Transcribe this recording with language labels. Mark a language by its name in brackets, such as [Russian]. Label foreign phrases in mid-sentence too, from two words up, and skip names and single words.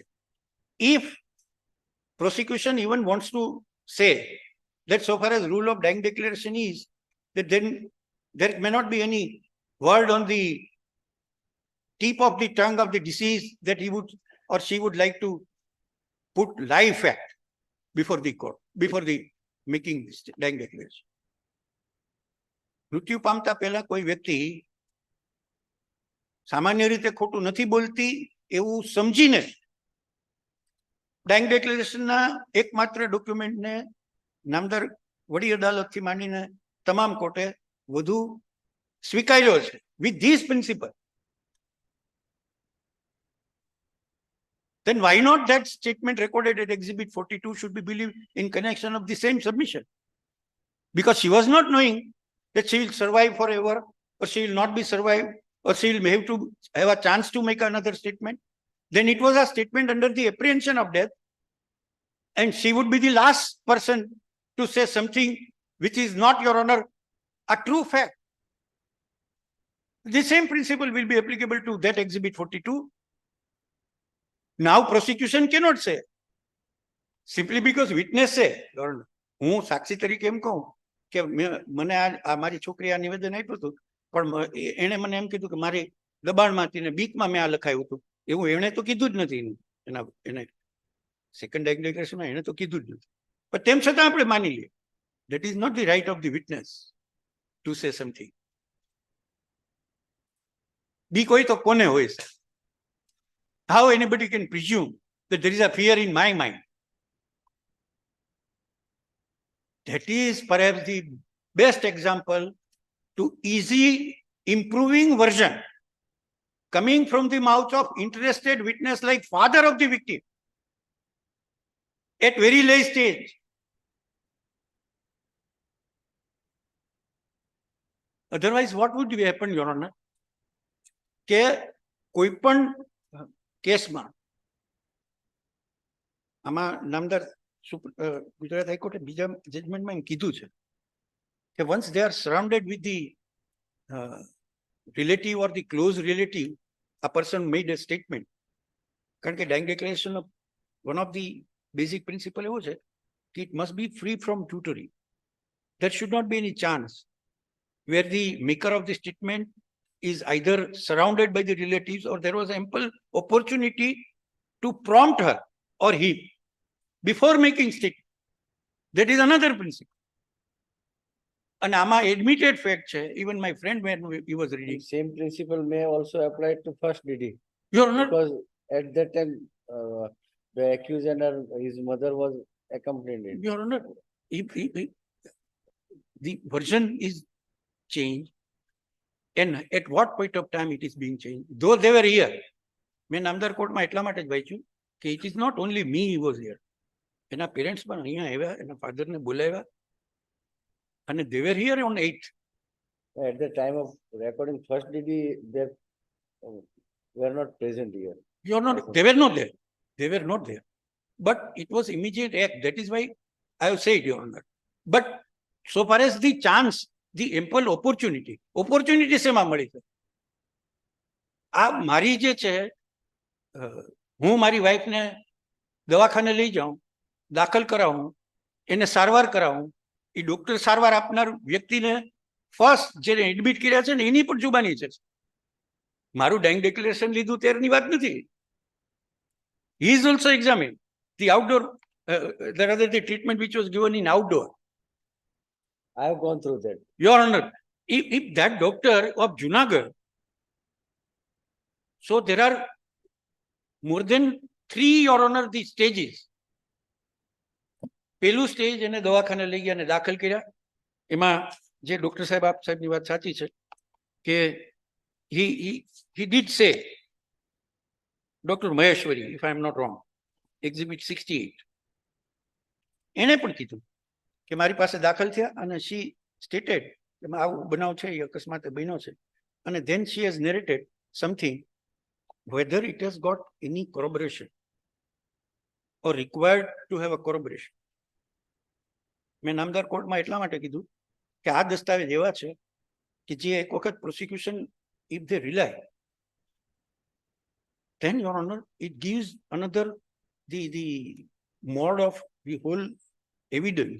[English] If prosecution even wants to say that so far as rule of dying declaration is, that then there may not be any word on the tip of the tongue of the deceased that he would or she would like to put live fact before the court, before the making this dying declaration. [Gujarati] મૃત્યુ પામતા પહેલા કોઈ વ્યક્તિ સામાન્ય રીતે ખોટું નથી બોલતી એવું સમજીને [English] dying declaration [Gujarati] એકમાત્ર ડોક્યુમેન્ટને નામદાર વડી અદાલતથી માંડીને તમામ કોર્ટે વધુ સ્વીકાર્યો છે [English] with this principle. Then why not that statement recorded at Exhibit 42 should be believed in connection of the same submission? Because she was not knowing that she will survive forever, or she will not be survived, or she will have to have a chance to make another statement. Then it was a statement under the apprehension of death, and she would be the last person to say something which is not, Your Honor, a true fact. The same principle will be applicable to that Exhibit 42. Now prosecution cannot say, simply because witness say, Your Honor, [Gujarati] હું સાક્ષી તરીકે એમ કહું કે મને આ મારી છોકરી આ નિવેદન આપ્યું હતું, પણ એણે મને એમ કીધું કે મારી દબાણમાં હતી ને બીકમાં મેં આ લખાયું હતું, એવું એણે તો કીધું જ નથી. એને [English] second dying declaration [Gujarati] એણે તો કીધું જ નથી, પણ તેમ છતાં આપણે માની લઈએ. [English] That is not the right of the witness to say something. [Gujarati] બીક હોય તો કોને હોય? [English] How anybody can presume that there is a fear in my mind? That is perhaps the best example to easy improving version coming from the mouth of interested witness like father of the victim at very late stage. Otherwise, what would happen, Your Honor? [Gujarati] કે કોઈ પણ કેસમાં આમાં નામદાર ગુજરાત હાઈકોર્ટે બીજા જજમેન્ટમાં એમ કીધું છે કે [English] once they are surrounded with the relative or the close relative, a person made a statement. [Gujarati] કારણ કે [English] dying declaration of one of the basic principle [Gujarati] એવો છે કે [English] it must be free from tutory. There should not be any chance where the maker of the statement is either surrounded by the relatives or there was ample opportunity to prompt her or him before making statement. That is another principle. And ama admitted fact che, even my friend when he was reading. Same principle may also apply to first DD. Your Honor, Because at that time, the accused and his mother was accompanied. Your Honor, if the version is changed, and at what point of time it is being changed, though they were here. [Gujarati] મેં નામદાર કોર્ટમાં એટલા માટે જ વાંચ્યું કે [English] it is not only me who was here. [Gujarati] એના પેરેન્ટ્સ પણ અહીંયા આવ્યા, એના ફાધરને બોલાવ્યા, અને [English] they were here on 8th. At the time of recording first DD, they were not present here. You're not, they were not there. They were not there. But it was immediate act. That is why I have said, Your Honor. But so far as the chance, the ample opportunity [Gujarati] શેમાં મળી છે? આ મારી જે છે, હું મારી વાઈફને દવાખાને લઈ જાઉં, દાખલ કરાવું, એને સારવાર કરાવું, એ ડોક્ટર સારવાર આપનાર વ્યક્તિને ફર્સ્ટ જેને એડમિટ કર્યા છે ને એની પણ જુબાની છે. મારું [English] dying declaration [Gujarati] લીધું તેરની વાત નથી. [English] He is also examined. The outdoor, the treatment which was given in outdoor. I have gone through that. Your Honor, if that doctor of Junagadh, so there are more than 3, Your Honor, the stages. [Gujarati] પહેલું સ્ટેજ એને દવાખાને લઈ ગયા અને દાખલ કર્યા. એમાં જે ડોક્ટર સાહેબ આપ સાહેબની વાત સાચી છે કે [English] he did say, [Gujarati] Dr. [English] Maheshwari, if I am not wrong, Exhibit 68, [Gujarati] એને પણ કીધું કે મારી પાસે દાખલ થયા અને [English] she stated [Gujarati] કે આવું બનાવ છે, એ અકસ્માતે બન્યો છે. [English] અને then she has narrated something whether it has got any corroboration or required to have a corroboration. [Gujarati] મેં નામદાર કોર્ટમાં એટલા માટે કીધું કે આ દસ્તાવેજ એવા છે કે જે એક વખત પ્રોસિક્યુશન [English] if they rely, then your honor it gives another the mode of the whole evidence.